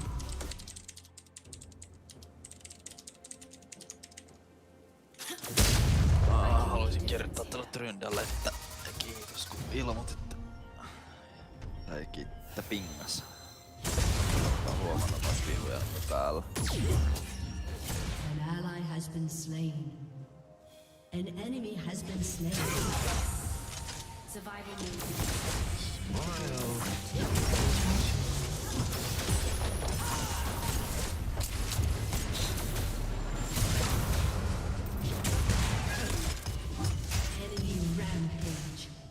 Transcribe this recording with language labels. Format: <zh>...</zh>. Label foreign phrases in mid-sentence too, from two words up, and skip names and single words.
<fi>Haluaisin kirjoittaa tuolla Tryndälle, että kiitos kun ilmoitit. Tai kiittää pingas. Olen huomannut noita vihuja päällä.</fi> <en>An ally has been slain. An enemy has been slain. Survival move. Enemy rampage.</en>